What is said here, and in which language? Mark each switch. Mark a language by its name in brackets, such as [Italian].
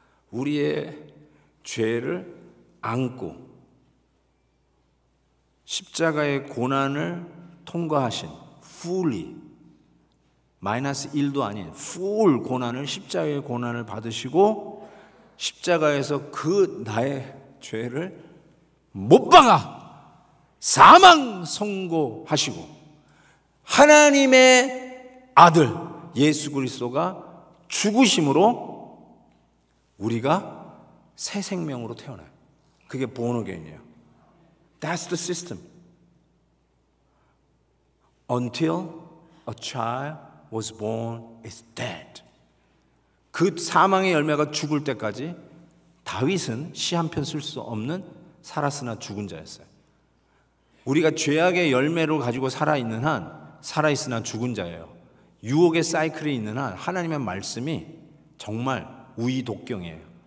[Korean] 우리의 죄를 안고 십자가의 고난을 통과하신 fully 마이너스 1도 아닌 full 고난을 십자가의 고난을 받으시고 십자가에서 그 나의 죄를 못 박아 사망 선고하시고 하나님의 아들 예수 그리스도가 죽으심으로 우리가 새 생명으로 태어나요. 그게 [English] born again [Korean] 이에요. [English] That's the system. Until a child was born is dead. [Korean] 그 사망의 열매가 죽을 때까지 다윗은 시 한 편 쓸 수 없는 살았으나 죽은 자였어요. 우리가 죄악의 열매로 가지고 살아있는 한 살아있으나 죽은 자예요. 유혹의 사이클에 있는 한 하나님의 말씀이 정말 우이독경이에요.